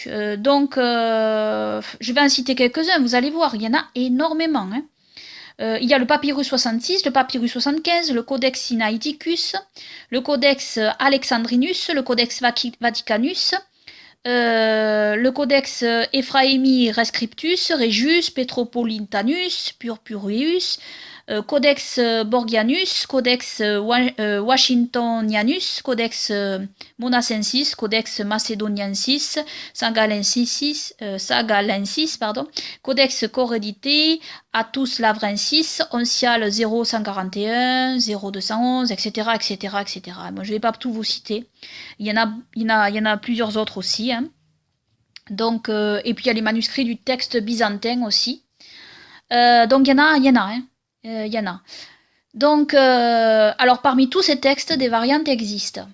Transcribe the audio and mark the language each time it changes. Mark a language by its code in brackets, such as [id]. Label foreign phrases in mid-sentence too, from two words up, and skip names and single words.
[fr] Je vais en citer quelques-uns, vous allez voir, il y en a énormément. Il y a le papyrus 66, le papyrus 75, le codex Sinaiticus, le codex Alexandrinus, le codex Vaticanus, le codex Ephraemi Rescriptus, Regius, Petropolitanus, Purpureus, codex Borgianus, codex Washingtonianus, codex Monacensis, codex Macedoniensis, Sagalensis, codex Coredité, Atus Lavrensis, Oncial 0141, 0211, etc., etc., etc. Moi, je ne vais pas tout vous citer. Il y en a plusieurs autres aussi. Donc, et puis il y a les manuscrits du texte byzantin aussi. Donc il y en a. Il y en a. Donc, alors parmi tous ces textes, des variantes existent.